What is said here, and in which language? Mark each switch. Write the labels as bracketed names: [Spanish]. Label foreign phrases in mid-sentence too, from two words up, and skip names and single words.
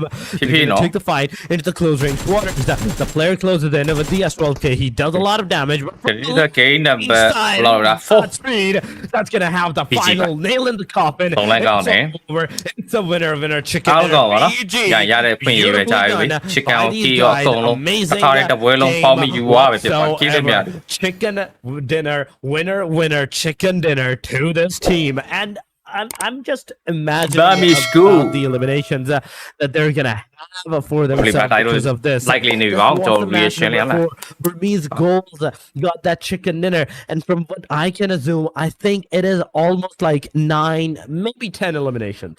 [English] Take the fight into the close range waters. The player closes in with the S12K. He does a lot of damage. Speed, that's going to have the final nail in the coffin. It's over. It's a winner. Chicken dinner. BG. [Burmese] Chicken ကိုတီးရောအကုန်လုံးတစ်ခါတည်းတပွဲလုံးပေါင်းပြီးယူသွားပဲဖြစ်ပါကိလေမြတ် [English] Chicken dinner, winner, chicken dinner to this team. And I'm just imagining the eliminations that they're gonna have for themselves because of this. Likely new reaction. Burmese goals got that chicken dinner, and from what I can assume, I think it is almost like 9, maybe 10 eliminations.